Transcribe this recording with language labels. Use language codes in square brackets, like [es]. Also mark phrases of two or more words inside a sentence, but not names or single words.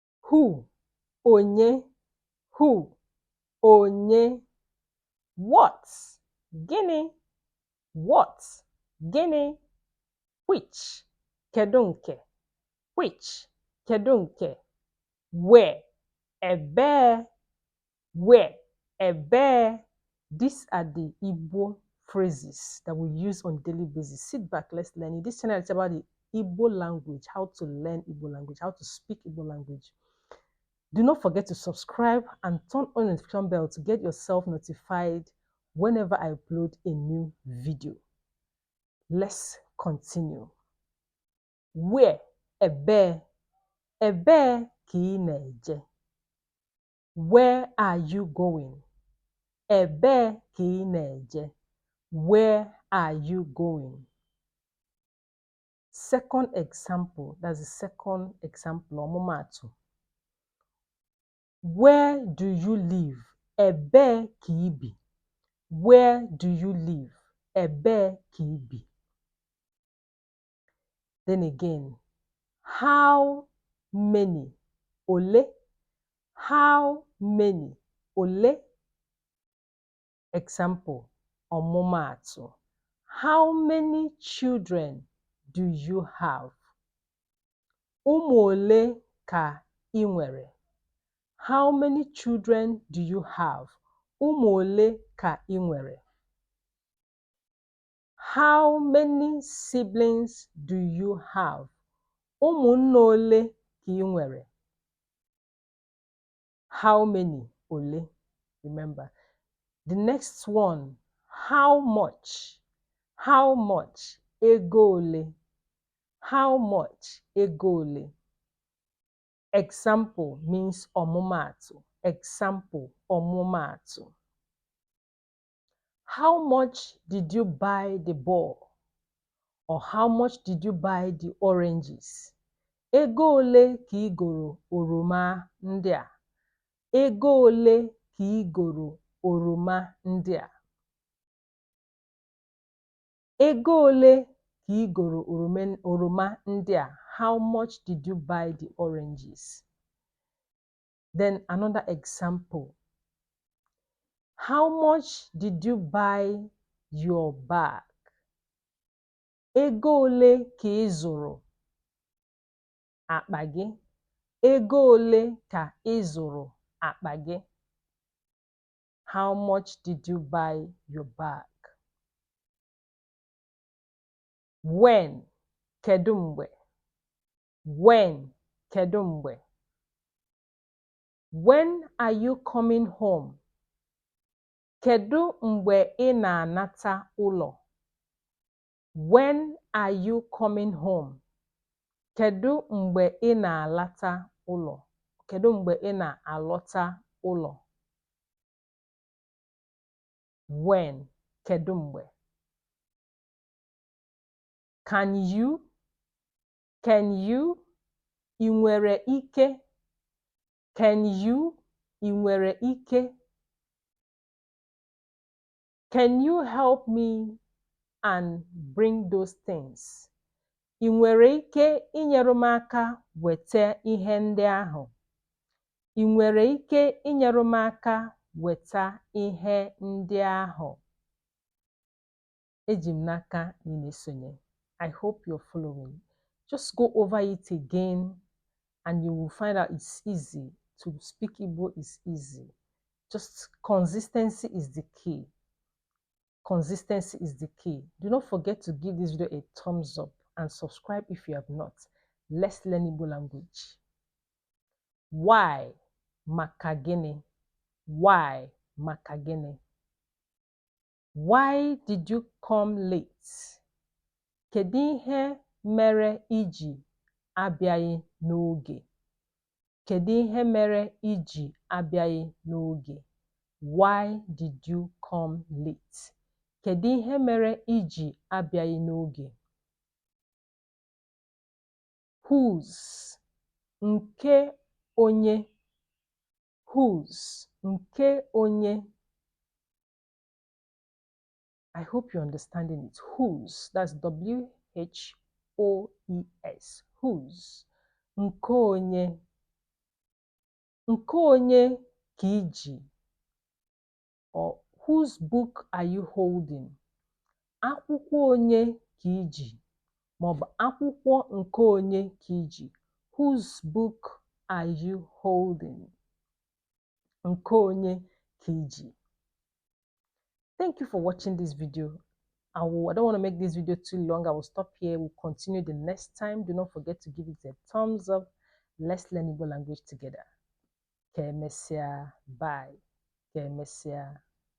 [en] Who, onye, who, onye. What, gịnị, what, gịnị. Which, [ig] kedu nke, which, kedu nke. [en] Where, ebee, where, ebee. These are the Igbo phrases that we use on daily basis. Sit back, let's learn it. This channel is about the Igbo language, how to learn Igbo language, how to speak Igbo language. Do not forget to subscribe and turn on the notification bell to get yourself notified whenever I upload a new video. Let's continue. Where, [ig] ebe, ebe ka ị na-eje. [en] Where are you going? [ig] Ebe ka ị na-eje. [en] Where are you going? Second example, that's the second example, ọmụmaatụ. Where do you live? [ig] Ebee ka ị bi. [en] Where do you live? [ig] Ebee ka ị bi. [en] Then again, how many? Ole. How many? Ole. Example, ọmụmaatụ. How many children do you have? [ig] Ụmụ ole ka ị nwere? [en] How many children do you have? [ig] Ụmụ ole ka ị nwere? [en] How many siblings do you have? [ig] Ụmụnne ole ka ị nwere? [en] How many? Ole. Remember. The next one, how much? How much? [ig] Ego ole. [en] How much? [ig] Ego ole. [en] Example means ọmụmaatụ. Example, ọmụmaatụ. How much did you buy the ball? Or how much did you buy the oranges? [ig] Ego ole ka ị goro oroma ndị a? Ego ole ka ị goro oroma ndị a? Ego ole ka ị goro oroma ndị a? [en] How much did you buy the oranges? Then another example. How much did you buy your bag? [ig] Ego ole ka ị zụrụ akpa gị? Ego ole ka ị zụrụ akpa gị? [en] How much did you buy your bag? When, [ig] kedu mgbe. When, kedu mgbe. [en] When are you coming home? [ig] Kedu mgbe ị na-anata ụlọ? When are you coming home? Kedu mgbe ị na-alata ụlọ? Kedu mgbe ị na-alọta ụlọ? When, kedu mgbe. [en] Can you? Can you? [ig] Ị nwere ike? [en] Can you? [ig] Ị nwere ike? [en] Can you help me and bring those things? [ig] Ị nwere ike inyere m aka weta ihe ndị ahụ? Ị nwere ike inyere m aka weta ihe ndị ahụ? Eji m n'aka ị na-esonye. [en] I hope you're following. Just go over it again and you will find out it's easy. To speak Igbo is easy. Just consistency is the key. Consistency is the key. Do not forget to give this video a thumbs up and subscribe if you have not. Let's learn Igbo language. Why? [ig] Maka gịnị? Why? Maka gịnị? [en] Why did you come late? [ig] Kedu ihe mere iji abịaghị n'oge? Kedu ihe mere iji abịaghị n'oge? [en] Why did you come late? [ig] Kedu ihe mere iji abịaghị n'oge? [en] Whose? [ig] Nke onye? Whose? Nke onye? [en] I hope you're understanding it. Whose? That's W-H-O-E-S. Whose? [ig] Nke onye? Nke onye ka iji? [en] Or whose book are you holding? [ig] Akwụkwọ onye ka iji? Maọbụ akwụkwọ nke onye ka iji? [en] Whose book are you holding? [ig] Nke onye ka iji? [en] Thank you for watching this video. I don't want to make this video too long. I will stop here. We'll continue the next time. Do not forget to give it a thumbs up. Let's learn Igbo language together. Bye.